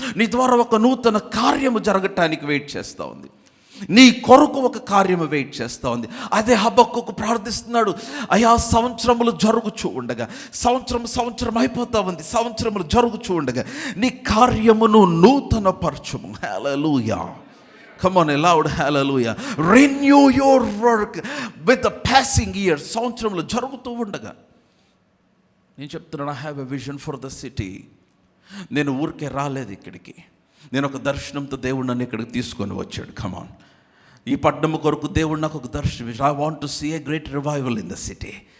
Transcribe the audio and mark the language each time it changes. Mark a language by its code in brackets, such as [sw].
[te] నీ ద్వారా ఒక నూతన కార్యము జరగటానికి వెయిట్ చేస్తూ ఉంది. నీ కొరకు ఒక కార్యము వెయిట్ చేస్తూ ఉంది. అదే హబక్కూకు ప్రార్థిస్తున్నాడు. అయా, సంవత్సరములు జరుగుచూ ఉండగా, సంవత్సరం అయిపోతా ఉంది, సంవత్సరములు జరుగుచూ ఉండగా నీ కార్యమును నూతన పరచుము. [en] Hallelujah. Come on, loud hallelujah. Renew your work with the passing years. [te] సంవత్సరములు జరుగుతూ ఉండగా నేను చెప్తున్నాను, [en] I have a vision for the city. [te] నేను ఊరికే రాలేదు ఇక్కడికి, నేను ఒక దర్శనంతో దేవుడు నన్ను ఇక్కడికి తీసుకొని వచ్చాడు. [en] come on, [te] ఈ పట్టణం కొరకు దేవుడు నాకు ఒక దర్శనం. [en] I want to see a great revival in the city.